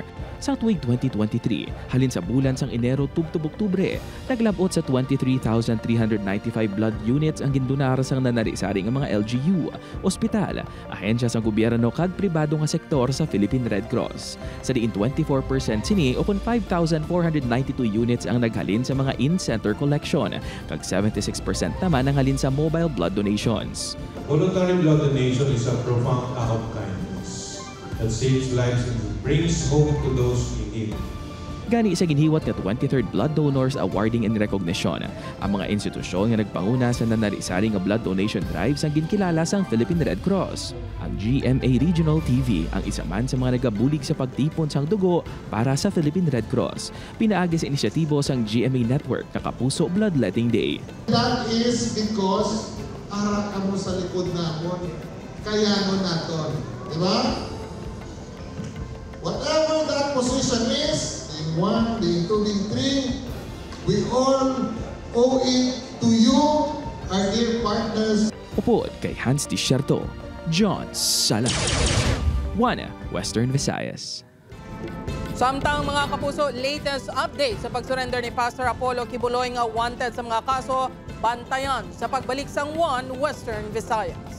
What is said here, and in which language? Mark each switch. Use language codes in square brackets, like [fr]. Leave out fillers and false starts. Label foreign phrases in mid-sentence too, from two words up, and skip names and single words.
[hil] Sa tuig 2023, halin sa bulan sang Enero tubtub Oktubre, naglabot sa 23,395 blood units ang gindonar sang nanari-sari nga mga LGU, ospital, ahensya sang gobyerno kag pribado nga sektor sa Philippine Red Cross. Sa diin 24% sini o 5,492 units ang naghalin sa mga [en] in-center collection, [hil] kag 76% naman ang halin sa [en] mobile blood donations. Voluntary blood donation is a profound act of kindness that saves lives and brings hope to those in need. [hil] Gani sa ginhiwat nga 23rd Blood Donors Awarding and Recognition, ang mga institusyon nga nagpanguna sa nanari-sari nga [en] blood donation drives [hil] ang ginkilala sang Philippine Red Cross. Ang GMA Regional TV ang isa man sa mga nagabulig sa pagtipon sang dugo para sa Philippine Red Cross. Pinaagi sa inisyatibo sang GMA Network na Kapuso Bloodletting Day. [en] That is because [hil] harap ka mo sa likod namon, kaya mo naton. Diba? [en] Whatever that position is, in 1, day 2, day 3, we all owe it to you, our dear partners. [hil] Upod kay Hans Tisierto, John Sala, 1 Western Visayas. Samtang mga kapuso, [en] latest update [hil] sa pag-surrender ni Pastor Apollo Kibuloy nga wanted sa mga kaso, bantayan sa pagbalik sang 1 Western Visayas.